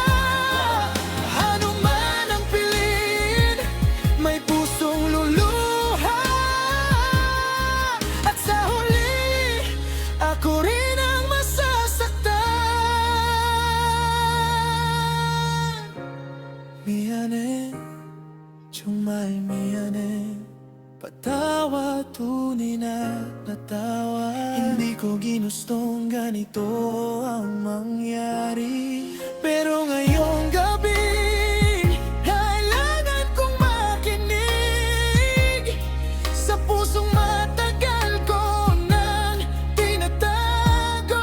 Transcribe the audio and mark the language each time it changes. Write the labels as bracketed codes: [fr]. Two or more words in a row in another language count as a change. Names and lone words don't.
[tl] Ano man ang piliin, may pusong luluha. At sa huli, ako rin ang masasaktan. [ko] 미안해, 정말 미안해. [tl] Patawad, tunay na natawa. Hindi ko ginustong ganito ang mangyari. Pero ngayong gabi, kailangan kong makinig sa pusong matagal ko nang tinatago.